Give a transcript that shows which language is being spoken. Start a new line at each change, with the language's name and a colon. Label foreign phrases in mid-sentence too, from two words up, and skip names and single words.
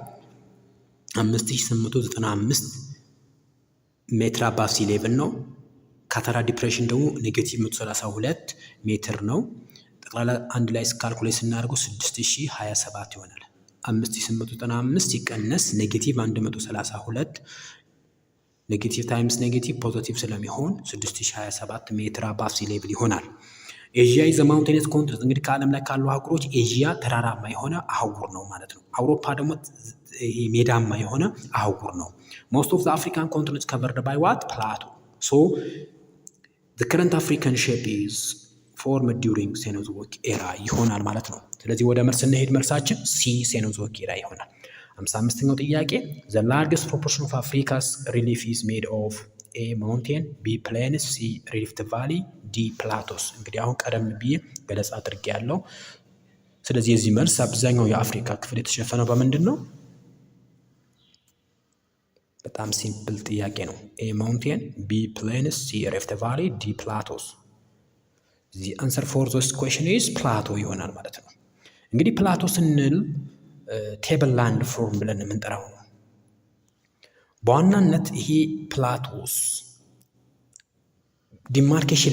Amharic: 5895 ሜትር
English: above sea level
Amharic: ነው። ካታራ ዲፕሬሽን ደግሞ ኔጌቲቭ 132 ሜትር ነው። ጠቅላላ አንድ ላይ ካልኩሌት ስናደርገው 6027 ይሆናል። 5895 ሲቀነስ ኔጌቲቭ 132
English: negative times negative positive
Amharic: ስለሚሆን 6027 ሜትር
English: above sea level
Amharic: ይሆናል።
English: Asia is mountainous continent።
Amharic: እንግዲህ ከዓለም ላይ ካሉ አህጉሮች ኤዥያ ተራራማ የሆነ አህጉር ነው ማለት ነው። አውሮፓ ደግሞ ሜዳማ የሆነ አህጉር ነው።
English: Most of the African continent covered by what plateau. So the current African shape is formed during Cenozoic era
Amharic: ይሆናል ማለት ነው። ስለዚህ ወደ መልስ ስንሄድ መልሳችን ሲ
English: Cenozoic era
Amharic: ይሆናል። 55ኛው ጥያቄ
English: the largest proportion of Africa's relief is made of A mountain, B plains, C rift valley, D plateaus።
Amharic: እንግዲህ አሁን ቀደም ብዬ ገለጻ አድርጌያለሁ። ስለዚህ የዚህ መልስ አብዛኛው የአፍሪካ ክፍል የተሸፈነው በምንድን ነው? በጣም ሲምፕል ጥያቄ ነው።
English: A mountain, B plains, C rift valley, D plateaus። The answer for this question is plateau
Amharic: ይሆናል ማለት ነው። እንግዲህ ፕላቶ ስንል
English: table land form
Amharic: ብለን የምንጠራው ነው። በዋናነት ይሄ ፕላቶስ ዲማርኬሽን